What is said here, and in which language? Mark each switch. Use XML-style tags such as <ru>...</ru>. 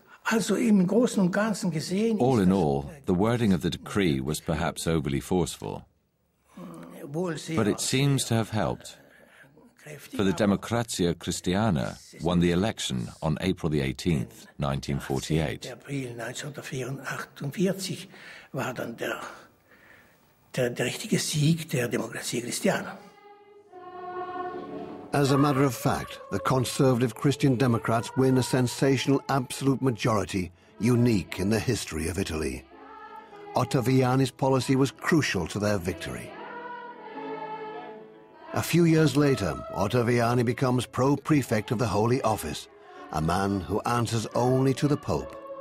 <en>All in all, the wording of the decree was perhaps overly forceful, but it seems to have helped. For the Democrazia Cristiana won the election on April the 18th, 1948.</en> <de>War dann der richtige Sieg der Demokratie Christiana.</de> <en>As a matter of fact, the conservative Christian Democrats win a sensational absolute majority unique in the history of Italy. Ottaviani's policy was crucial to their victory. A few years later, Ottaviani becomes pro-prefect of the Holy Office, a man who answers only to the Pope.</en>